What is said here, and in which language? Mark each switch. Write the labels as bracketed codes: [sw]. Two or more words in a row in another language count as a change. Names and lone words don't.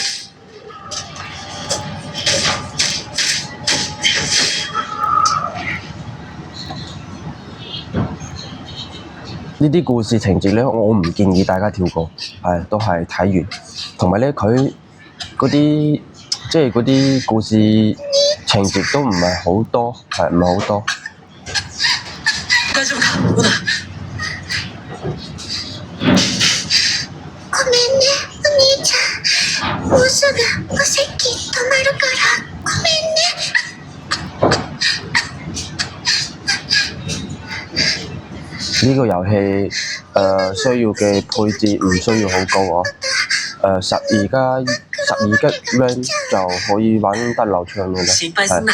[yue] 呢啲故事情節呢，我唔建議大家跳過，係都係睇完。同埋呢，佢嗰啲即係嗰啲故事情節都唔係好多，係唔係好多。 [ja] ごめんね、お兄ちゃん。もうすぐお席止まるからごめんね。 [yue] 呢個遊戲需要嘅配置唔需要好高啊，而家12G RAM 就可以玩得流暢嘅啦，係。